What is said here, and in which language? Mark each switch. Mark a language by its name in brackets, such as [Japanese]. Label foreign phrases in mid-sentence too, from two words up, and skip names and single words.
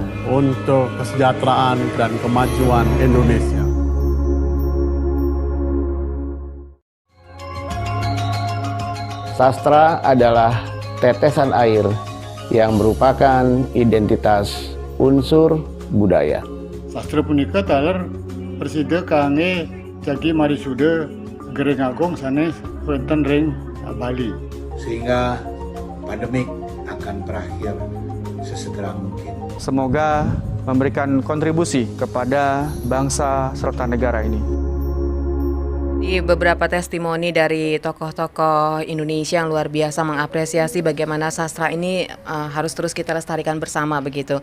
[Indonesian] untuk kesejahteraan dan kemajuan Indonesia. Sastra adalah tetesan air yang merupakan identitas unsur budaya. [Balinese] Sastra punika taler persida kangge jagi marisuda Gereng Agung sanes wonten ring Bali. [Indonesian] Sehingga pandemik akan berakhir sesegera mungkin. Semoga memberikan kontribusi kepada bangsa serta negara ini. Di beberapa testimoni dari tokoh-tokoh Indonesia yang luar biasa mengapresiasi bagaimana sastra ini harus terus kita lestarikan bersama begitu.